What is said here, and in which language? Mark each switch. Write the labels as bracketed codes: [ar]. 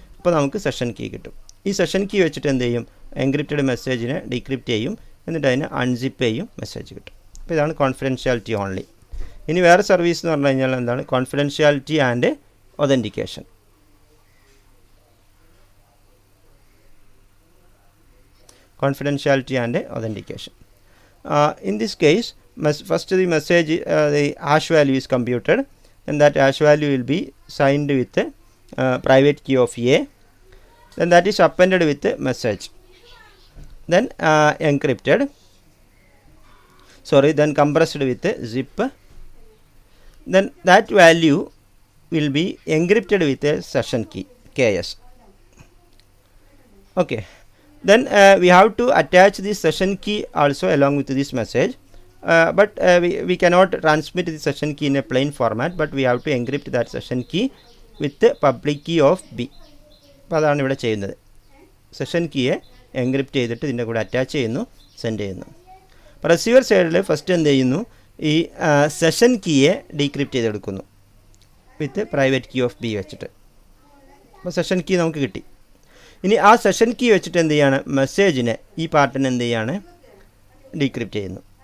[ml] അപ്പോൾ നമുക്ക് session key കിട്ടും. ഈ സെഷൻ കീ വെച്ചിട്ട് എന്ത് ചെയ്യും, എൻക്രിപ്റ്റഡ് മെസ്സേജിനെ ഡീക്രിപ്റ്റ് ചെയ്യും. എന്നിട്ട് അതിനെ അൺസിപ്പ് ചെയ്യും, മെസ്സേജ് കിട്ടും. അപ്പോൾ ഇതാണ് കോൺഫിഡൻഷ്യാലിറ്റി ഓൺലി. ഇനി വേറെ സർവീസ് എന്ന് പറഞ്ഞു കഴിഞ്ഞാൽ എന്താണ്, confidentiality and authentication. [en] Confidentiality and authentication. In this case, first the message, the hash value is computed, and that hash value will be signed with private key of A. Then that is appended with the message. Then encrypted. Then compressed with a zip. Then that value will be encrypted with a session key KS. Okay. Then we have to attach the session key also along with this message, but we cannot transmit the session key in a plain format, but we have to encrypt that session key with the public key of B. [ml] അപ്പോൾ അതാണ് ഇവിടെ ചെയ്യുന്നത്. Session കീയെ encrypt ചെയ്തിട്ട് ഇതിൻ്റെ കൂടെ attach ചെയ്യുന്നു, send ചെയ്യുന്നു. അപ്പോൾ റിസീവർ സൈഡിൽ ഫസ്റ്റ് എന്ത് ചെയ്യുന്നു, ഈ session കീയെ decrypt ചെയ്തെടുക്കുന്നു [en] with private key of B [ml] വെച്ചിട്ട്. അപ്പോൾ സെഷൻ കീ നമുക്ക് കിട്ടി. ഇനി ആ സെഷൻ കീ വെച്ചിട്ട് എന്ത് ചെയ്യാണ്, മെസ്സേജിനെ ഈ പാർട്ടിനെ എന്ത് ചെയ്യാണ്, ഡീക്രിപ്റ്റ് ചെയ്യുന്നു.